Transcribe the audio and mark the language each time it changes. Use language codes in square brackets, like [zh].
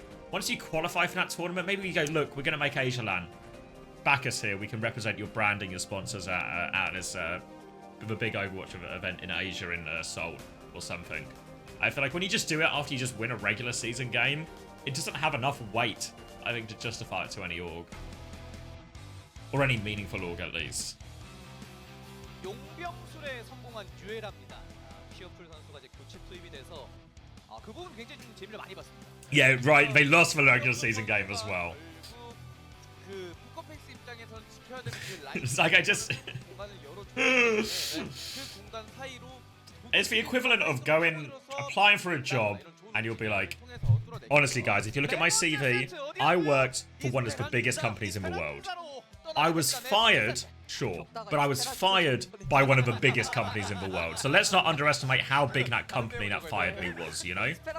[en] Once you qualify for that tournament, maybe you go, look, we're going to make Asia LAN. Back us here. We can represent your branding, your sponsors at this the big Overwatch event in Asia in Seoul or something. I feel like when you just do it after you just win a regular season game, it doesn't have enough weight, I think, to justify it to any org. Or any meaningful org, at least. [ko] 용병술에 성공한 듀에라입니다. 피어풀 선수가 이제 교체 투입이 돼서 그 부분 굉장히 좀 재미를 많이 봤습니다. [en] Yeah, right. They lost the regular season game as well. [ko] 그 포커페이스 입장에서는 지켜야 되는 그 라인. [en] It's like I just... [ko] 공간을 열어줘야 되는데 그 공간 사이로 [en] It's the equivalent of going, applying for a job, and you'll be like, honestly guys, if you look at my CV, I worked for one of the biggest companies in the world. I was fired, sure, but I was fired by one of the biggest companies in the world. So let's not underestimate how big that company that fired me was, you know?